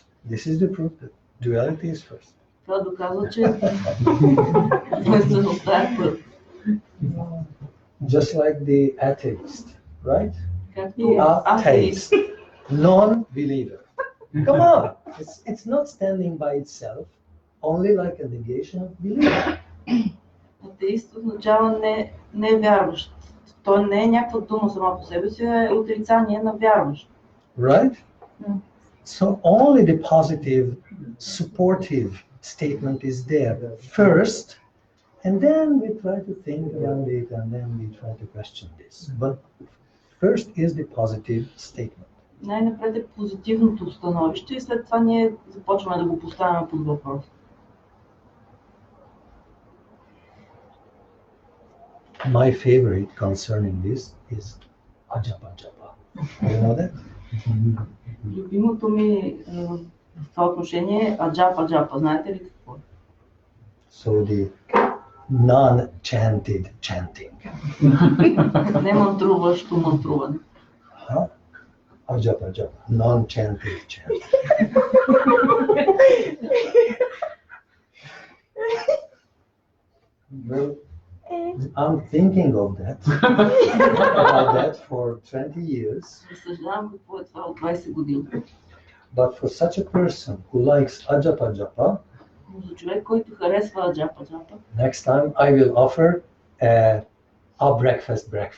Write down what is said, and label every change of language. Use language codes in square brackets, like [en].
[en] This is the proof that duality is first. [bg] Това доказва, че двойствеността е първо. [en] Just like the atheist, right? [bg] Както [en] Atheist, non-believer. Come on, it's not standing by itself, only like a negation of belief. [bg] Атеист означава не вярващ. Той не е някаква дума сама по себе си, е отрицание на вярващ. [en] Right? So only the positive, supportive statement is there first, and then we try to think around it, and then we try to question this. But first is the positive statement. [bg] Най-напред е позитивното становище и след това ние започваме да го поставяме под въпрос. [en] My favorite concerning this is ajapa japa. You know that? [bg] Любимото ми в това отношение е аджапа. Знаете ли какво е? [en] So the non-chanted chanting. [bg] Не мантруващо мантруване. [en] Ajapa japa, non-chanted chanting. Well, I'm thinking of that, about that for 20 years. [bg] Разсъждавам какво е това от 20 години. [en] But for such a person who likes ajapa japa, [bg] Но за човек, който харесва аджапа, [en] next time I will offer a breakfast.